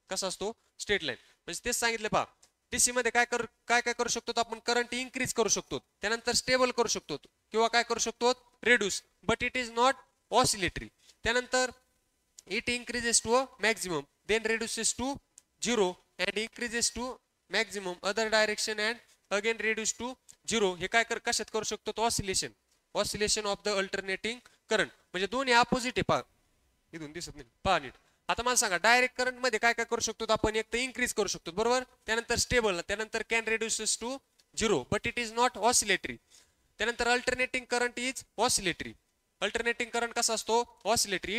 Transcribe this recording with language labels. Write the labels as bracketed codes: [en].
[mr] कसा असतो, straight line. म्हणजे तेच सांगितलं पहा, डीसी मध्ये काय काय करू शकतो आपण, करंट इन्क्रीज करू शकतो, त्यानंतर स्टेबल करू शकतो, किंवा काय करू शकतो, reduce, [en] But it is not oscillatory. त्यानंतर it increases to a maximum, then reduces to 0 and increases to maximum other direction and again reduce to 0. [mr] हे काय कशात करू शकतो, तो oscillation. [en] Oscillation of the alternating current. [mr] म्हणजे दोन्ही अपोजिट आहे पहा, इथून दिसत नाही पहा नीट. आता मला सांगा, डायरेक्ट करंट मध्ये काय काय करू शकतो आपण, एक तर इन्क्रीज करू शकतो, बरोबर. [en] त्यानंतर स्टेबल, त्यानंतर can reduces to 0, but it is not oscillatory. [mr] त्यानंतर [en] Alternating current is oscillatory. [mr] Alternating current कसा असतो, ऑसिलेटरी.